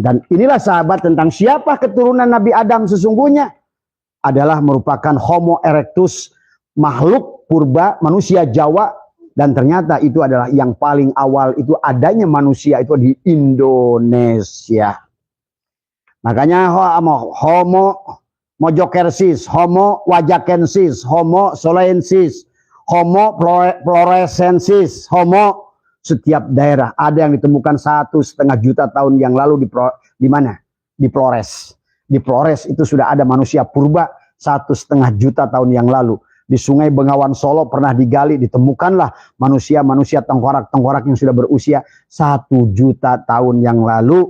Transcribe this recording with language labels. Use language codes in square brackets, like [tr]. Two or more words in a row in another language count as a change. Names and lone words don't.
[id] Dan inilah sahabat tentang siapa keturunan Nabi Adam sesungguhnya adalah merupakan Homo erectus, makhluk purba, manusia Jawa. Dan ternyata itu adalah yang paling awal itu adanya manusia itu di Indonesia. Makanya Homo mojokersis, Homo wajakensis, Homo solensis, Homo floresensis, Homo setiap daerah. Ada yang ditemukan 1,5 juta tahun yang lalu di mana? Di Flores. Di Flores itu sudah ada manusia purba 1,5 juta tahun yang lalu. Di Sungai Bengawan Solo pernah digali, ditemukanlah manusia-manusia tengkorak-tengkorak yang sudah berusia 1 juta tahun yang lalu.